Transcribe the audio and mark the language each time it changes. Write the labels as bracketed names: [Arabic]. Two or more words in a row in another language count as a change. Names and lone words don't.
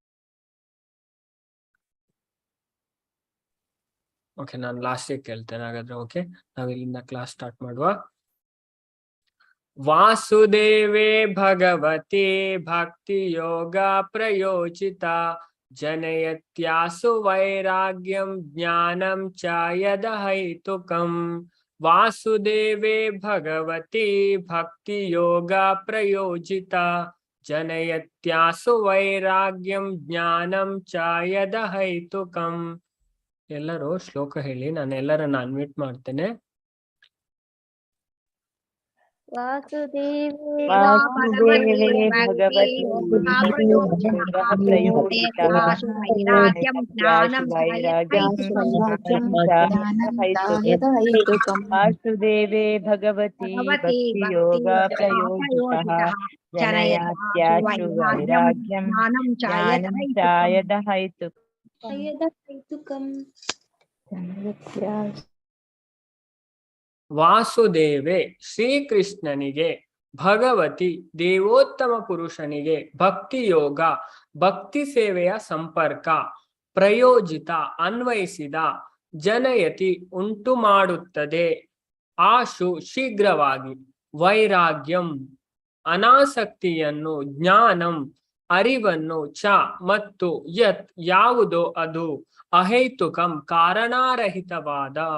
[Kannada] ಓಕೆ, ನಾನು ಲಾಸ್ಟಿಗೆ ಕೇಳ್ತೇನೆ ಹಾಗಾದ್ರೆ. ಓಕೆ, ನಾವ್ ಇಲ್ಲಿಂದ [English] class start [Kannada] ಮಾಡುವ. [Sanskrit] ವಾಸುದೇವೇ ಭಗವತಿ ಭಕ್ತಿ ಯೋಗ ಪ್ರಯೋಜಿತ ಜನಯತ್ಯಾಸು ವೈರಾಗ್ಯಂ ಜ್ಞಾನಂ ಚ ಯದ ಹೈತುಕಂ. ವಾಸುದೇವೇ ಭಗವತಿ ಭಕ್ತಿ ಯೋಗ ಪ್ರಯೋಜಿತ ಜನಯತ್ಯಾಸು ವೈರಾಗ್ಯಂ ಜ್ಞಾನಂ ಚ ಯದ ಹೈತುಕಂ. [Kannada] ಎಲ್ಲರೂ ಶ್ಲೋಕ ಹೇಳಿ, ನಾನು ಎಲ್ಲರನ್ನ ಅನ್ಮ್ಯೂಟ್ ಮಾಡ್ತೇನೆ. [Sanskrit] ವಾಸುದೇವೇ ಭಗವತಿ ವಾಸುದೇವೇ ಭಗವತಿ ಭಕ್ತಿ ಯೋಗ ಪ್ರಯೋಜಿತಃ ಜನಯತ್ಯಾಶು ವೈರಾಗ್ಯಂ ಜ್ಞಾನಂ ಚ ಯದ ಹೈತುಕಂ. [Kannada] ವಾಸುದೇವೆ ಶ್ರೀಕೃಷ್ಣನಿಗೆ, ಭಗವತಿ ದೇವೋತ್ತಮ ಪುರುಷನಿಗೆ, ಭಕ್ತಿ ಯೋಗ ಭಕ್ತಿ ಸೇವೆಯ ಸಂಪರ್ಕ, ಪ್ರಯೋಜಿತ ಅನ್ವಯಿಸಿದ, ಜನಯತಿ ಉಂಟು ಮಾಡುತ್ತದೆ, ಆಶು ಶೀಘ್ರವಾಗಿ, ವೈರಾಗ್ಯಂ ಅನಾಸಕ್ತಿಯನ್ನು, ಜ್ಞಾನಂ ಅರಿವನ್ನು, ಚ ಮತ್ತು ಯತ್ ಯಾವುದೋ ಅದು, ಅಹೈತುಕಂ ಕಾರಣಾರಹಿತವಾದ.